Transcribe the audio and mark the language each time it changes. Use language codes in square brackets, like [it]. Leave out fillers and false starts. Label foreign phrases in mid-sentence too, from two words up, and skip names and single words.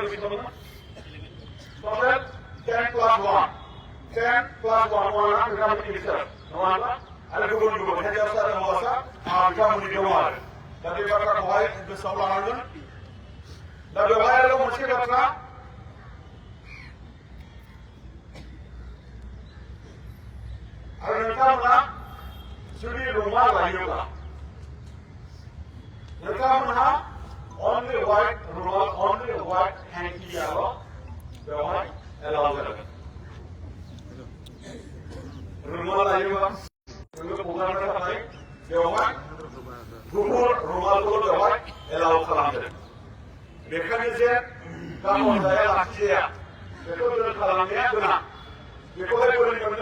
[brx] टटेल 10+1 बिथांमोननि इनचार्ज नङा होनबा आरो गुबुन गुबुन हिन्जावसा आरो हौवासा बिथांमोननि दङ आरो दा बे बाथ्राखौहाय गोसोआव लानांगोन दा बेवहाय आरो मोनसे बाथ्रा आरो नोंथांमोना जुदि रुमाल लायोब्ला नोंथांमोनहा [en] only white [brx] रुमाल [en] only white hankiयाल' [brx] बेवहाय एलाउ जागोन रुमाल लायोब्ला नोङो हगारनो थाखाय बेवहाय गुफुर रुमालखौल' बेवहाय एलाउ खालामदों बेखायनो जे गावनाव जाया लाखिजाया बेखौ दोन खालामनाया गोनां बेखौहाय बोरै मोनगोन